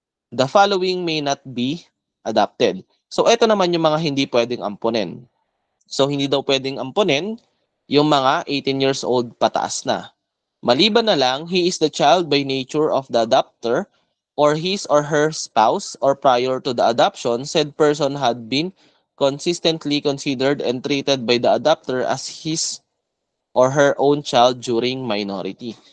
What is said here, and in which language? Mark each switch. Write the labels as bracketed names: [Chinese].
[English] The following may not be adopted. [Filipino] So, ito naman yung mga hindi pwedeng ampunin. So, hindi daw pwedeng ampunin yung mga 18 years old pataas na. Maliban na lang, [English] he is the child by nature of the adopter or his or her spouse or prior to the adoption, said person had been consistently considered and treated by the adopter as his or her own child during minority.